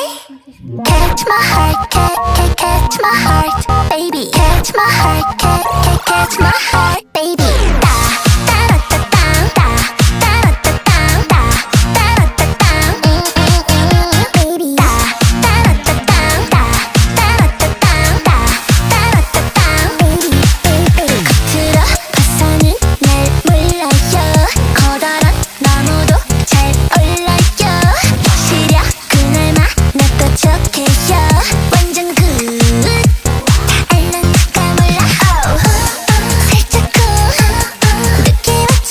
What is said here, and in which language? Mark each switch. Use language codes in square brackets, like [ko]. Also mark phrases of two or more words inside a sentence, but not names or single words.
[en] Catch my heart, catch my heart, baby. Catch my heart, catch my heart, baby. Da da da da da da da da da da da da da, baby. Da da da da da da da da da da da da, baby, baby. [ko] 겉으로 봐서는 날 몰라요. 커다란 나무도 잘 올라요. 시려 그날만 나도 척해요. 완전 굿. 다 알라니까 몰라. 살짝 cool. 느낌 왔지?